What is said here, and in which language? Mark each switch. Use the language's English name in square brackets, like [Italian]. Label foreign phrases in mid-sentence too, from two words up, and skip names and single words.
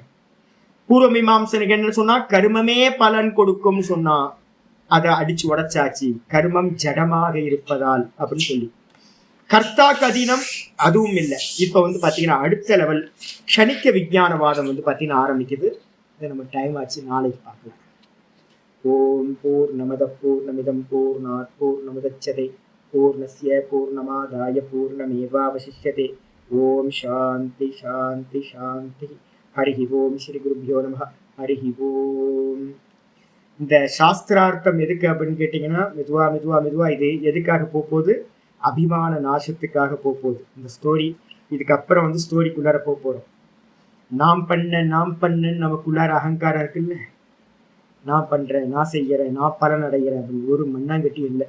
[Tamil] பூர்வ மீமாம்சனுக்கு என்ன சொன்னா கர்மமே பலன் கொடுக்கும் சொன்னா அதை அடிச்சு உடைச்சாச்சு. கர்மம் ஜடமாக இருப்பதால் அப்படின்னு சொல்லி கர்த்தாக்கு அதீனம் அதுவும் இல்லை. இப்ப வந்து பாத்தீங்கன்னா அடுத்த லெவல் க்ஷணிக்க விஞ்ஞானவாதம் வந்து பாத்தீங்கன்னா ஆரம்பிக்குது. இதை நம்ம டைம் ஆச்சு, நாளைக்கு பார்க்கலாம். [Sanskrit] ओम् पूर्णमदः पूर्णमिदं पूर्णात् पूर्णमुदच्यते पूर्णस्य पूर्णमादाय पूर्णमेवावशिष्यते. ओम् शान्तिः शान्तिः शान्तिः. हरिः ओम्। श्री गुरुभ्यो नमः। हरिः ओम्. [Tamil] இந்த சாஸ்திரார்த்தம் எதுக்கு அப்படின்னு கேட்டீங்கன்னா மெதுவா இது எதுக்காக போகுது? அபிமான நாசத்துக்காக போகுது இந்த ஸ்டோரி. இதுக்கப்புறம் வந்து ஸ்டோரிக்குள்ளார போறோம். நாம் பண்ண நமக்குள்ளார அகங்காரம் இருக்குல்ல, நான் பண்றேன், நான் செய்யறேன், நான் பலன் அடைகிறேன் அப்படின்னு ஒரு மண்ணாங்கட்டி இல்லை.